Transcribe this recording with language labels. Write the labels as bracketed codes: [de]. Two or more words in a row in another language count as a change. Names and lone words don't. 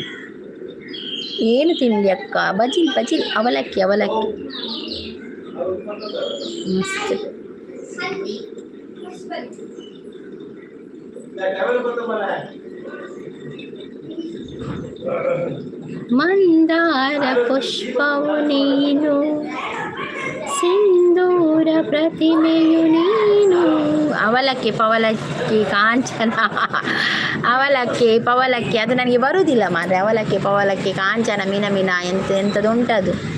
[kn] ಏನು ತಿಂಡಿ ಅಕ್ಕ? ಬಜಿಲ್ ಅವಲಕ್ಕಿ ಮಸ್ತ್. ಮಂದಾರ ಪುಷ್ಪವು ನೀನು, ಸಿಂಧೂರ ಪ್ರತಿಮೆಯು ನೀನು. ಅವಲಕ್ಕಿ ಪವಲಕ್ಕಿ ಕಾಂಚನ ಅವಲಕ್ಕಿ ಪವಲಕ್ಕಿ ಅದು ನನಗೆ ಬರುವುದಿಲ್ಲ ಮಾರ್ರೆ. ಅವಲಕ್ಕಿ ಪವಲಕ್ಕಿ ಕಾಂಚನ ಮೀನ ಎಂಥದ್ದು ಉಂಟದು.